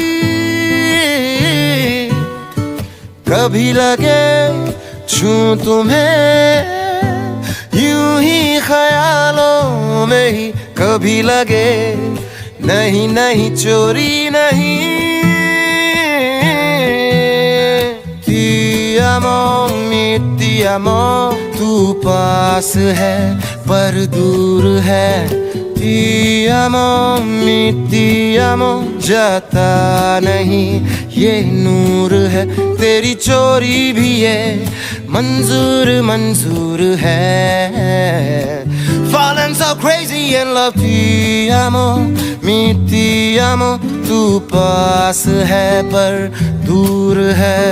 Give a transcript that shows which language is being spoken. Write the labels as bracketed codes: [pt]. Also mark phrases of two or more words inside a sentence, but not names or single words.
[hi] कभी लगे छूं तुम्हें यूं ही ख्यालों में ही, कभी लगे नहीं नहीं चोरी नहीं। [it] Ti amo, mi amo, [hi] तू पास है पर दूर है। [it] Ti amo, mi amo, [hi] जाता नहीं ये नूर है। तेरी चोरी भी ये मंजूर है। [en] Falling so crazy in love, [it] ti amo, mi amo, [hi] तू पास है पर दूर है।